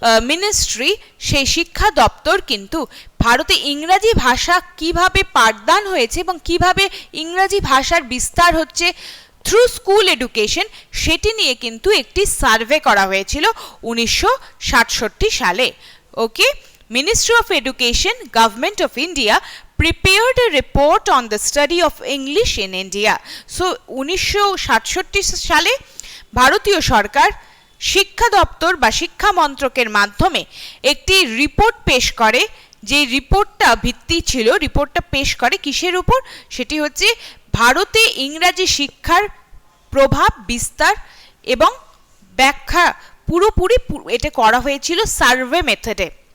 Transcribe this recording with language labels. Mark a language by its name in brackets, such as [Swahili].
[Bangla] Ministry, সেই শিক্ষা দপ্তর কিন্তু ভারতে ইংরাজি ভাষা কিভাবে পাঠদান হয়েছে এবং কিভাবে ইংরাজি ভাষার বিস্তার হচ্ছে থ্রু স্কুল এডুকেশন, সেটি নিয়ে কিন্তু একটি সার্ভে করা হয়েছিল 1967 সালে। [English] Okay, Ministry of Education, Government of India prepared a report on the study of English in India. [Bangla] So 1967 সালে ভারতীয় সরকার শিক্ষা দপ্তর বা শিক্ষা মন্ত্রকের মাধ্যমে একটি রিপোর্ট পেশ করে, যে রিপোর্টটা ভিত্তি ছিল, রিপোর্টটা পেশ করে কিসের উপর? সেটি হচ্ছে ভারতে ইংরাজি শিক্ষার প্রভাব, বিস্তার এবং ব্যাখ্যা পুরোপুরি এটা করা হয়েছিল সার্ভে মেথডে।